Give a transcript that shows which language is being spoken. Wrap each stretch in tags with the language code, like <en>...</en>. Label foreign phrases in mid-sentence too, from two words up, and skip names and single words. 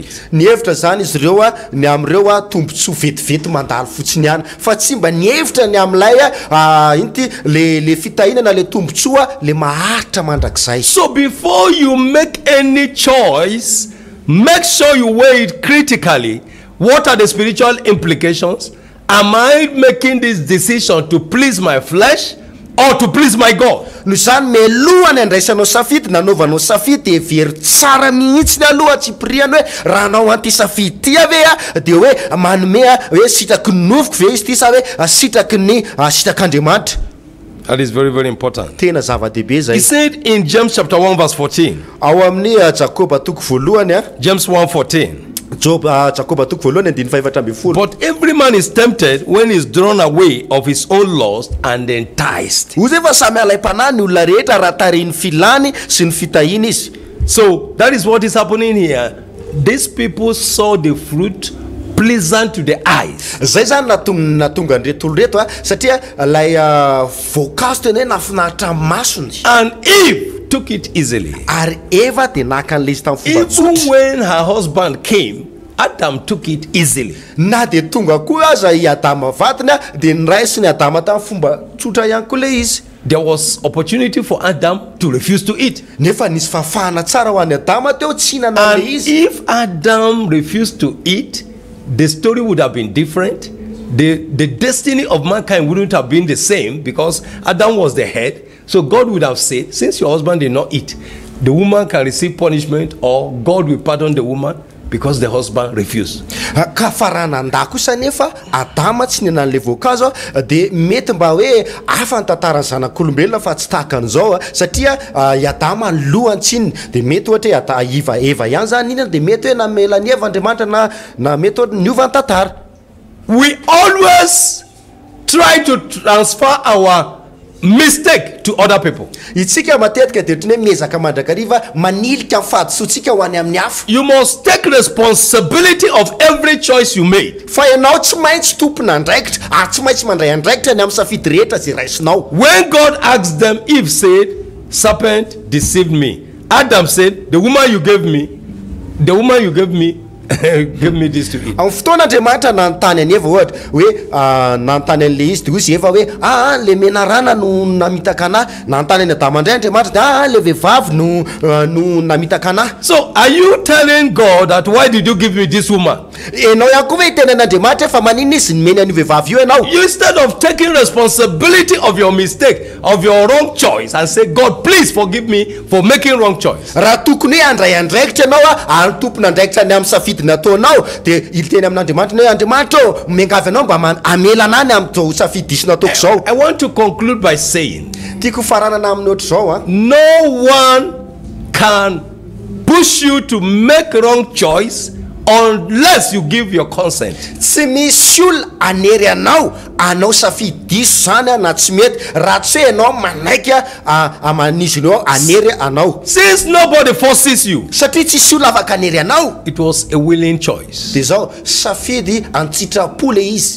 <mg>Nihevitra zany izy ireo ny am'ireo tombontsoa vetivety mandalo fotsiny ihany fa tsy mba nihevitra ny am'ilay inty le fitahinana le tombontsoa le maharitra mandrakizay.</mg> <en>So before you make any choice, make sure you weigh it critically. What are the spiritual implications Am I making this decision to please my flesh or to please my God?</en> <mg>no zany melohany andraisanao safidy nanaovanao safidy de very tsara mihitsy ny aloha tsy piriany hoe raha anao anty safidy ty ave a de hoe manome a hoe sitraky ny nofoko ve izy ty sa hoe sitraky ny sitrak'Andriamanitra.</mg> <en>That is very, very important.</en> <mg>Tena zava-dehibe</mg> <en>He</en> <mg>zay.</mg> <en>said in James chapter 1 verse 14.</en> <mg>Ao amin'ny Jakoba toko voalohany a.</mg> <en>James 1:14.</en> <mg>Jakoba toko voalohany andiny faefatra amby folo.</mg> <en>But every man is tempted when he is drawn away of his own lust and enticed.</en> <mg>Ozy efa samy alay-panahy ny olona rehetra raha tariny filany sy ny fitahina izy.</mg> <en>So that is what is happening here. These people saw the fruit pleasant to the eyes.</en> <mg>Zay zany natonga an'ireto olo reto a satria lay voankazo tena hoe nafinaritra masony.</mg> <en>And Eve took it easily.</en> <mg>Ary Eva de naka an'le izy tamin'ny fomba</mg> <en>Even</en> <mg>tsotra.</mg> <en>when her husband came, Adam took it easily.</en> <mg>Na de tonga koa aza i Adama vatiny a de niraisy ny Adama tamin'ny fomba tsotra ihany koa le izy.</mg> <en>There was opportunity for Adam to refuse to eat.</en> <mg>Nefa nisy fafana tsara ho an'ny Adama teo tsy hinana</mg> <en>And</en> <mg>le izy.</mg> <en>if Adam refused to eat, the story would have been different. The destiny of mankind wouldn't have been the same because Adam was the head. So God would have said, since your husband did not eat, the woman can receive punishment, or God will pardon the woman because the husband refused.</en> <mg>Ka farana an-dako kosa nefa Adama tsy nena an'le voankazo de mety mba hoe afa ny tantaran'ny zanak'olombelona fa tsy tahaka an'izao satria i Adama ny lohantsiny de mety ohatra hoe Eva ihany zany iny de mety hoe namela ny Eva Andriamanitra na mety ohatra niova ny tantara.</mg> <en>We always try to transfer our mistake to other people.</en> <mg>Itsika matetika de ohatry ny hoe mezaka mandrakariva manilika fahadisotsika ho any amin'ny hafa.</mg> <en>You must take responsibility of every choice you made.</en> <mg>Fa ianao tsy maintsy tompona andraikitra ary tsy maintsy mandray andraikitra ny amin'ny safidy rehetra zay raisinao.</mg> <en>When God asked them, Eve said, serpent deceived me. Adam said, the woman you gave me give me this to eat.</en> <mg>Amin'ny fotoana Andriamanitra nanontany any Eva ohatra hoe nanontany an'le izy de ozy Eva hoe le menarana no namitaka anahy. Nanontany any Adama indray Andriamanitra de le vehivavy no namitaka anahy.</mg> <en>So are you telling God that why did you give me this woman?</en> <mg>Enao ihany koa hoe tenan'Andriamanitra fa manino izy nomeny an'io vehivavy io enao?</mg> <en>You, instead of taking responsibility of your mistake, of your wrong choice, and say, God, please forgive me for making wrong choice.</en> <mg>Raha tokony hoe andray andraikitra ianao ary tompona andraikitra ny amin'ny safidy nataonao de iliteny amin'Andriamanitra hoe Andriamanitra miangavy anao mba amela anany amin'izao safidy diso nataoko zao.</mg> <en>I want to conclude by saying,</en> <mg>tiako faranana amin'ny ohatry zao</mg> <en>no one can push you to make wrong choice unless you give your consent.</en> <mg>Tsy misy olona anery anao safidy diso zany na tsy mety raha tsy hoe ianao manaiky amanizy anao anery anao.</mg> <en>Since nobody forces you,</en> <mg>Satria tsisy olona afaka anery anao.</mg> <en>it was a willing choice.</en> <mg>De zao safidy antsitrapo le izy.</mg>